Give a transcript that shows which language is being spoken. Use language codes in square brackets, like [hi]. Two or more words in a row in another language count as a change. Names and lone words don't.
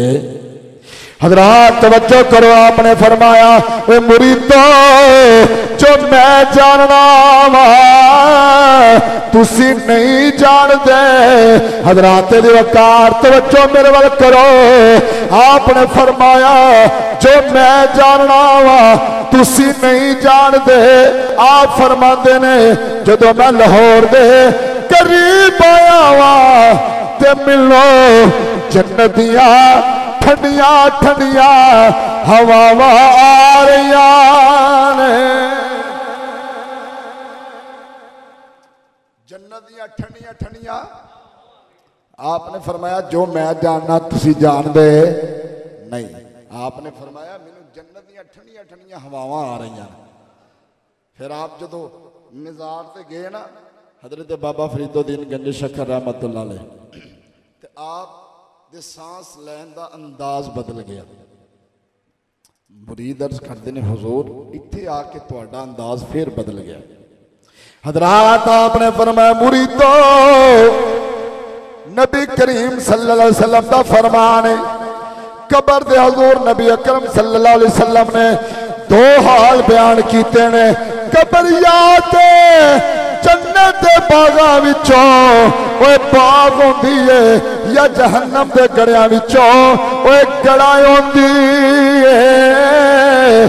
[pa] حضرات توجہ کرو، آپ نے فرمایا او مریدو جو میں جاننا واں تُسی نہیں جانتے. حضرات دی وقار توجہ میرے ول کرو، آپ نے فرمایا جو میں جاننا واں تُسی نہیں جانتے. آپ فرماتے نے جدوں میں لاہور دے قریب آیا واں تے ملو جنت دیاں ٹھنڈیاں ٹھنڈیاں ہواواں آ رہیاں نے، جنت دیاں ٹھنڈیاں ٹھنڈیاں. آپ نے فرمایا جو میں جاننا تُسی جاندے نہیں. آپ نے فرمایا مینوں جنت دیاں ٹھنڈیاں ٹھنڈیاں ہواواں آ رہیاں. فیر آپ جدوں مزار تے گئے نا حضرت بابا فریدالدین گنج شکر [ar] رحمة الله عليه, [pa] تے آپ دے ساہ لین دا انداز بدل گیا. مرید عرض کردے نے حضور ایتھے آ کے تہاڈا انداز فیر بدل گیا. حضرات آپ نے فرمایا مریدو نبی کریم [ar] صلى الله عليه وسلم [pa] دا فرمان اے. قبر دے حضور نبی اکرم [ar] صلى الله عليه وسلم [pa] نے دو حال بیان کیتے نے. قبر یاد جنت دے باغاں وچوں اوہ باغ ہوندی اے یا جہنم دے گڑھیاں وچوں اوہ گڑھا ہوندی اے.